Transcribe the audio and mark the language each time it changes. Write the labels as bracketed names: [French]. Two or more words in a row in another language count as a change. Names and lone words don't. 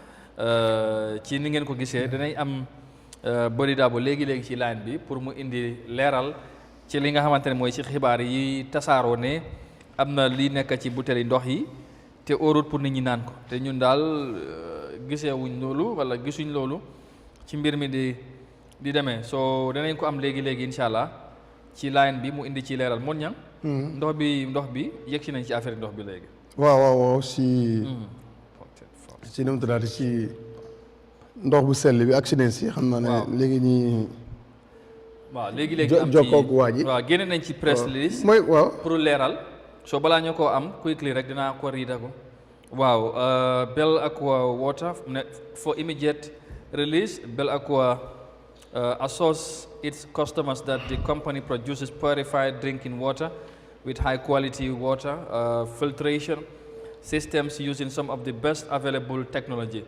[Wolof] ci ni ngeen ko gisee danañ am Body Dabo léegi ci line bi pour mu indi leeral ci li nga xamante ne mooy ci xibaar yi tasaaroo ne am na li nekk ci butéeli ndox yi te óorut pour nit ñi naan ko te ñun daal gisewuñ loolu wala gisuñ loolu ci mbir mi di demee soo danañ ko am léegi [Arabic] إن شاء الله [Wolof] ci line bi mu indi ci leeral Mon Niang ndox bi yegg si nañ ci affaire ndox bi léegi. waaw si nu mu tuddaati si ndox bu sell bi accident si xam naa ne léegi ñi waaw léegi am ci jokkoog waa ji waaw génne nañ ci [English] press release [Wolof] mooy waaw pour leeral soo balaa ñu koo am quickly rek dinaa ko riida ko waaw [English] Bell Aqua Water for immediate release Bell Aqua assures its customers that the company produces purified drinking water with high quality water filtration systems using some of the best available technology.